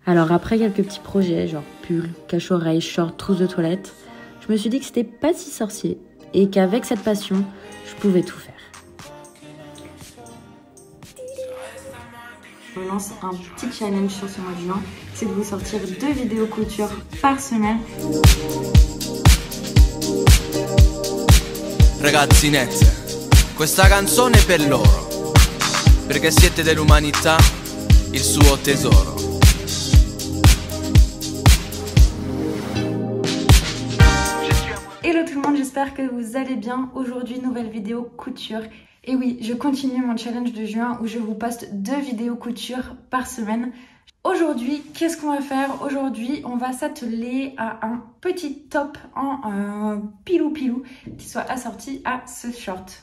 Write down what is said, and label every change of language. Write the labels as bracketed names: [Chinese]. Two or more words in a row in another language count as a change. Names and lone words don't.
[French] Alors après quelques petits projets, genre pull, cache-oreille, short, trousse de toilette, je me suis dit que c'était pas si sorcier et qu'avec cette passion, je pouvais tout faire. Je me lance un petit challenge sur ce mois de juin, c'est de vous sortir 2 vidéos couture par semaine. [Italian] Ragazzinette, questa canzone è per loro, perché siete dell'umanità, il suo tesoro. [French] Hello tout le monde, j'espère que vous allez bien. Aujourd'hui, nouvelle vidéo couture. Et oui, je continue mon challenge de juin où je vous poste 2 vidéos couture par semaine. Aujourd'hui, qu'est-ce qu'on va faire? Aujourd'hui, on va s'atteler à un petit top en pilou-pilou qui soit assorti à ce short.